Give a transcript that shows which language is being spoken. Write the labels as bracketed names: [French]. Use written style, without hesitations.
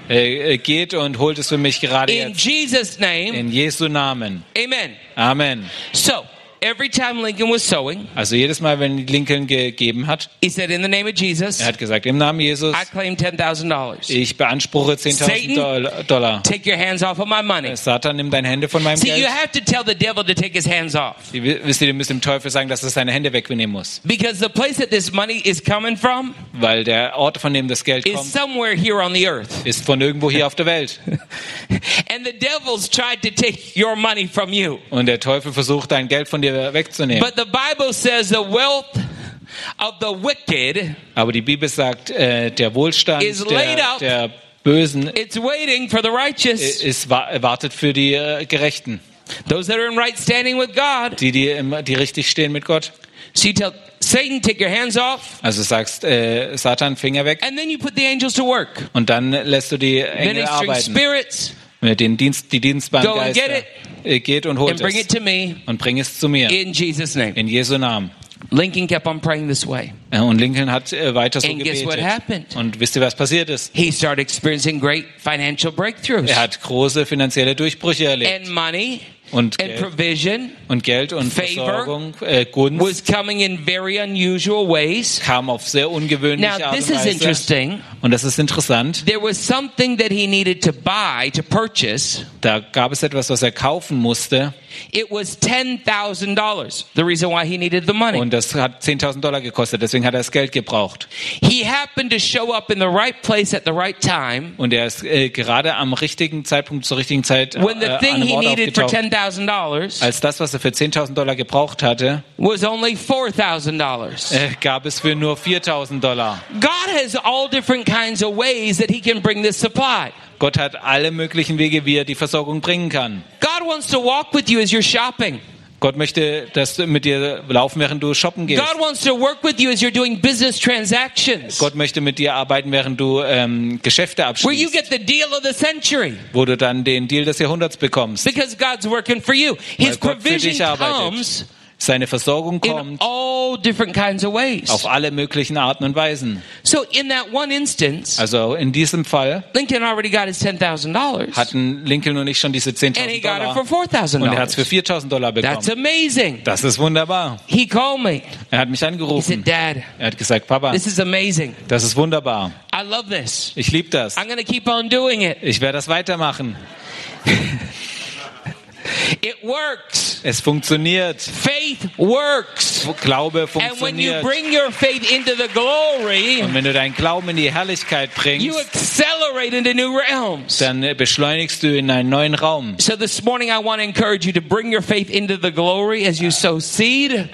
[German] Geht und holt es für mich gerade in jetzt. [English] In Jesus name. [German] In Jesu Namen. Amen. Amen. [English] So, every time Lincoln was sowing. [German] Also jedes Mal, wenn Lincoln gegeben hat. [English] He said in the name of Jesus. [German] Er hat gesagt im Namen Jesus. [English] I claim $10,000. [German] Ich beanspruche $10,000. [English] Take your hands off of my money. [German] Satan, nimm deine Hände von meinem Geld. [English] See, you have to tell the devil to take his hands off. [German] Wisst ihr, du musst dem Teufel sagen, dass er seine Hände wegnehmen muss. [English] Because the place that this money is coming from. [German] Weil der Ort, von dem das Geld kommt. [English] Is somewhere here on the earth. [German] Ist von irgendwo hier auf der Welt. [English] And the devil's tried to take your money from you. [German] Und der Teufel versucht dein Geld von dir. [English] But the Bible says the wealth of the wicked. [German] Aber die Bibel sagt, der Wohlstand [English] is laid up, [German] der Bösen. [English] It's waiting for the righteous. [German] Wartet für die Gerechten. [English] Those that are in right standing with God. [German] Die richtig stehen mit Gott. [English] See, tell Satan, take your hands off. [German] Also sagst Satan, Finger weg. [English] And then you put the angels to work. [German] Und dann lässt du die Engel arbeiten. [English] Ministering spirits. [German] Den Dienst, die dienstbaren Geister. [English] Go and get it. [German] Geht und holt [English] and bring [German] es. [English] It to me. [German] Und bring es zu mir. [English] In Jesus name. [German] In Jesu Namen. [English] Lincoln kept on praying this way. [German] Und Lincoln hat weiter so [English] and [German] gebetet. [English] Guess what happened? [German] Und wisst ihr, was passiert ist? [English] He started experiencing great financial breakthroughs. [German] Er hat große finanzielle Durchbrüche erlebt. [English] And money. [German] Und Geld [English] and provision, [German] und Geld und Versorgung, Gunst [English] was coming in very unusual ways. [German] Kam auf sehr ungewöhnliche Art und Weise. [English] Now this is interesting. [German] Und das ist interessant. [English] There was something that he needed to buy to purchase. [German] Da gab es etwas, was er kaufen musste. [English] It was $10,000. The reason why he needed the money. [German] Und das hat $10,000 gekostet. Deswegen hat er das Geld gebraucht. [English] He happened to show up in the right place at the right time. [German] Und er ist gerade am richtigen Zeitpunkt zur richtigen Zeit an einem Ort aufgetaucht. $10,000 als das, was er für $10,000 gebraucht hatte, [English] was only $4,000. [German] Gab es für nur $4,000. [English] God has all different kinds of ways that he can bring this supply. [German] Gott hat alle möglichen Wege, wie er die Versorgung bringen kann. [English] God wants to walk with you as you're shopping. [German] Gott möchte, dass du mit dir laufen, während du shoppen gehst. [English] God wants to work with you as you're doing business transactions. [German] Gott möchte mit dir arbeiten, während du Geschäfte abschließt. [English] Where you get the deal of the century. [German] Wo du dann den Deal des Jahrhunderts bekommst. [English] Because God's working for you. His provision comes. [German] Seine Versorgung kommt. [English] In all different kinds of ways. [German] Auf alle möglichen Arten und Weisen. [English] So in that one instance. [German] Also in diesem Fall. [English] Lincoln already got his $10,000. [German] Hatten Lincoln und ich schon diese $10,000. [English] And he got it for $4,000. [German] Und er hat es für $4,000 bekommen. [English] That's amazing. [German] Das ist wunderbar. [English] He called me. [German] Er hat mich angerufen. [English] He said, Dad. [German] Er hat gesagt, Papa. [English] This is amazing. [German] Das ist wunderbar. [English] I love this. [German] Ich liebe das. [English] I'm gonna keep on doing it. [German] Ich werde das weitermachen. [English] It works. [German] Es funktioniert. [English] Faith works. [German] Glaube funktioniert. [English] And when you bring your faith into the glory, [German] und wenn du deinen Glauben in die Herrlichkeit bringst, [English] you accelerate into new realms. [German] Dann beschleunigst du in einen neuen Raum. [English] So this morning I want to encourage you to bring your faith into the glory as you sow seed.